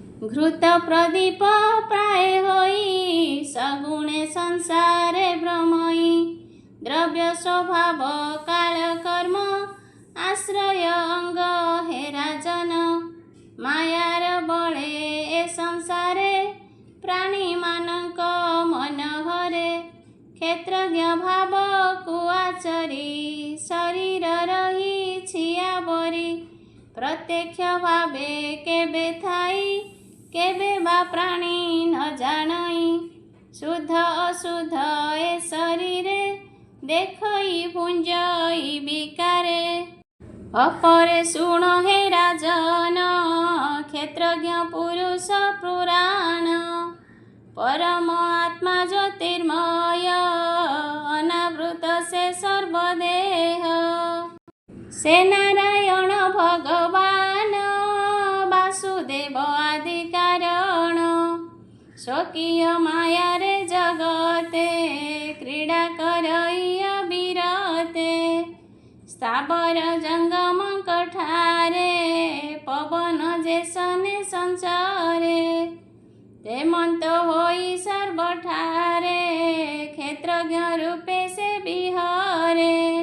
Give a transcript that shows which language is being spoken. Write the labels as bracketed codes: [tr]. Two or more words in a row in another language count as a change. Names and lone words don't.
[or] ଘୃତ ପ୍ରଦୀପ ପ୍ରାୟ ହୋଇ ସଗୁଣେ ସଂସାରେ ଭ୍ରମଇ ଦ୍ରବ୍ୟ ସ୍ୱଭାବ କାଳ କର୍ମ ଆଶ୍ରୟ ଅଙ୍ଗ ହେ ରାଜନ ମାୟାର ବଳେ ଏ ସଂସାରେ ପ୍ରାଣୀ ମାନକ ମନ ହରେ କ୍ଷେତ୍ରଜ୍ଞ ଭାବ କୁଆଚରୀ ଶରୀର ରହୀ ଛିୟା ବରୀ ପ୍ରତ୍ୟକ୍ଷ ଭାବେ କେବେ ଥାଇ କେବେ ବା ପ୍ରାଣୀ ନ ଜାଣଇ ଶୁଦ୍ଧ ଅଶୁଦ୍ଧ ଏ ଶରୀରେ ଦେଖଇ ଭୁଞ୍ଜଇ ବିକାରେ ଅପରେ ଶୁଣ ହେ ରାଜନ କ୍ଷେତ୍ରଜ୍ଞ ପୁରୁଷ ପୁରାଣ ପରମ ଆତ୍ମା ଜ୍ୟୋତିର୍ମୟ ଅନାବୃତ ସେ ସର୍ବଦେହ ସେ ନାରାୟଣ ଭଗବାନ ବାସୁଦେବ ଆଦି କାରଣ ସ୍ୱକୀୟ ମାୟା ରେ ଜଗତେ କ୍ରୀଡ଼ା କରଇ ଅବିରତେ ସ୍ଥାବର ଜଙ୍ଗମ କଠାରେ ପବନ ଯେସନେ ସଞ୍ଚାରେ ତେମନ୍ତ ହୋଇ ସର୍ବଠାରେ କ୍ଷେତ୍ରଜ୍ଞ ରୂପେ ସେ ବିହାରେ